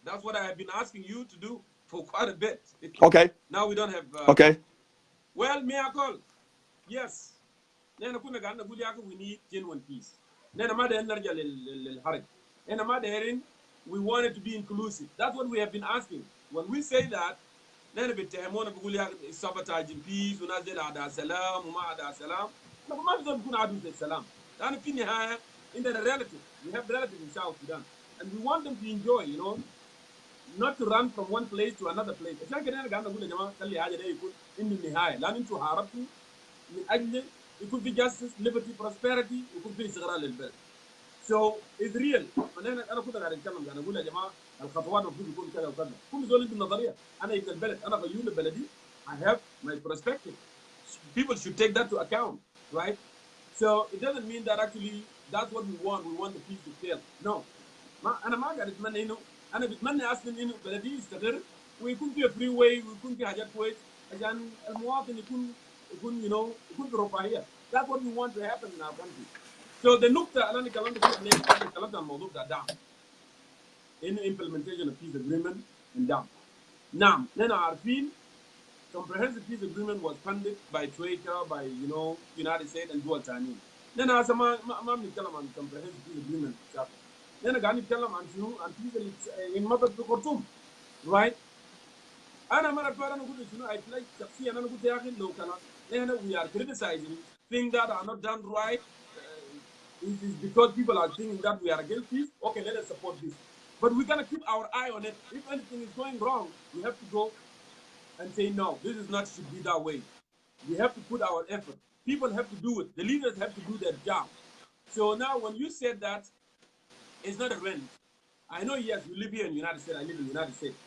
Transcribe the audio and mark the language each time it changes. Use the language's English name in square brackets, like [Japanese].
[English] That's what I have been asking you to do for quite a bit. Okay. Now we don't have. Okay. Well, miracle. Yes. [Arabic] نحن كنا قاعدين نقول يا أخي [English] we need genuine peace. [Arabic] نحن ما دايرين نرجع للحرب. نحن ما دايرين [English] we want it to be inclusive. That's what we have been asking. When we say that, [Arabic] نحن بيتهمونا بيقول يا أخي [English] sabotaging peace [Arabic] وناس دي أعداء سلام وما أعداء سلام. نحن ما بنقدر نكون عدو السلام. لأن في النهاية عندنا relative. [English] We have relative in South Sudan. and we want them to enjoy, you know, not to run from one place to another place. [Arabic] عشان كده أنا قاعد أقول يا جماعة خلي حاجة ده يكون إنه النهاية، لأن أنتوا حاربتوا من أجل يكون في [English] justice, liberty, prosperity، [Arabic] ويكون في استقرار للبلد. [English] So it's real. [Arabic] أنا كنت قاعد أتكلم قاعد أقول يا جماعة الخطوات المفروض يكون كذا وكذا. كل زول عنده نظرية. أنا ابن البلد، أنا غيور بلدي. [English] I have my perspective. People should take that to account, right? So it doesn't mean that actually that's what we want. We want the peace to fail. No. [Arabic] أنا ما قاعد أتمنى إنه أنا بتمنى أصلاً إنه بلدي يستقر ويكون في [English] free way [Arabic] ويكون في حاجات كويس عشان المواطن يكون يكون في رفاهية. [English] That's what we want to happen in our country. So the [Arabic] نقطة اللي أنا كلمت فيها ليه؟ أنا كلمت عن الموضوع ده دعم. [English] إنه implementation of peace agreement and دعم. [Arabic] نعم، نحن عارفين [English] comprehensive peace agreement was funded by Troika, by United States and [Arabic] دول تانيين. نحن هسه ما بنتكلم عن [English] comprehensive peace agreement [Arabic] بتاعته. نحن قاعدين نتكلم عن شنو؟ عن peace اللي انمضت في خرطوم. [English] Right؟ [Arabic] أنا مرة فعلا أنا قلت شنو؟ [English] I like [Arabic] شخصيا أنا قلت يا أخي لو كان نحن [English] we are criticizing things that are not done right. It is because people are thinking that we are against peace. Okay, let us support this. But we're gonna keep our eye on it. If anything is going wrong, we have to go and say no. This is not should be that way. We have to put our effort. People have to do it. The leaders have to do their job. So now, when you said that it's not a rent, I know yes, you live here in the United States. I live in the United States.